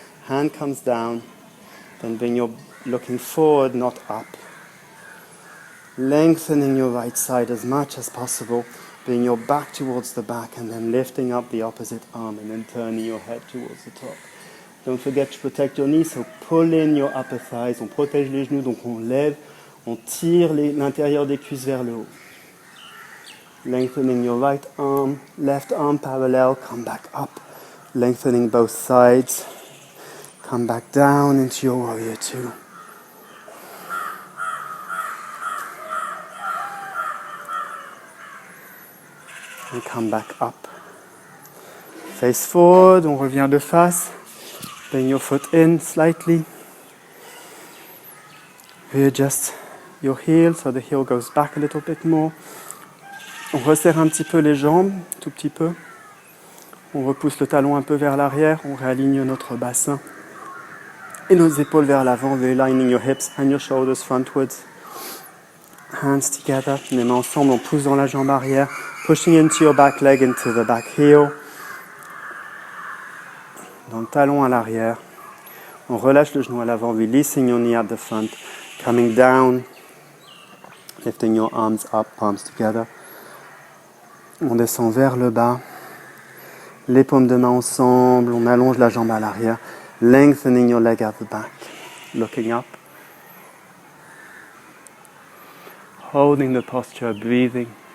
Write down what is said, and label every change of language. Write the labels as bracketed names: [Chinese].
[English] Hand comes down, then bring your looking forward, not up. Lengthening your right side as much as possible. Bring your back towards the back and then lifting up the opposite arm and then turning your head towards the top. Don't forget to protect your knees, so pull in your upper thighs. [French] On protège les genoux, donc on lève, on tire l'intérieur des cuisses vers le haut. [English] Lengthening your right arm, left arm parallel, come back up. Lengthening both sides, come back down into your Warrior 2. And come back up. Face forward, [French] on revient de face. [English] Bring your foot in slightly. Readjust your heel so the heel goes back a little bit more. [French] On resserre un petit peu les jambes, tout petit peu. On repousse le talon un peu vers l'arrière, on réaligne notre bassin. Et nos épaules vers l'avant, [English] realigning your hips and your shoulders frontwards. Hands together, [French] les mains ensemble, on pousse dans la jambe arrière. [English] Pushing into your back leg, into the back heel. [French] Dans le talon à l'arrière. On relâche le genou à l'avant, [English] releasing your knee at the front. Coming down, lifting your arms up, palms together. [French] On descend vers le bas. Les paumes de main ensemble, on allonge la jambe à l'arrière. [English] Lengthening your leg at the back. Looking up. Holding the posture, breathing.